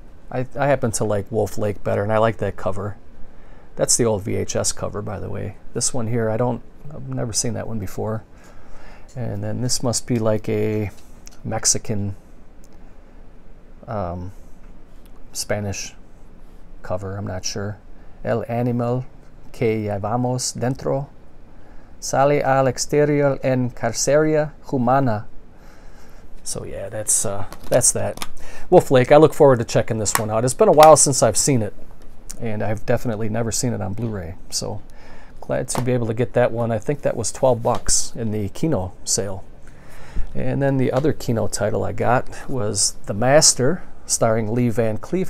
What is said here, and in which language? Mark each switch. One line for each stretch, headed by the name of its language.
English: I happen to like Wolf Lake better, and I like that cover. That's the old VHS cover, by the way. This one here, I've never seen that one before. And then this must be like a Mexican Spanish cover, I'm not sure.
Spanish: El animal que llevamos dentro sale al exterior en carceria humana.
English: So yeah, that's that. Wolf Lake, I look forward to checking this one out. It's been a while since I've seen it, and I've definitely never seen it on Blu-ray. So glad to be able to get that one. I think that was $12 in the Kino sale. And then the other Kino title I got was The Master, starring Lee Van Cleef.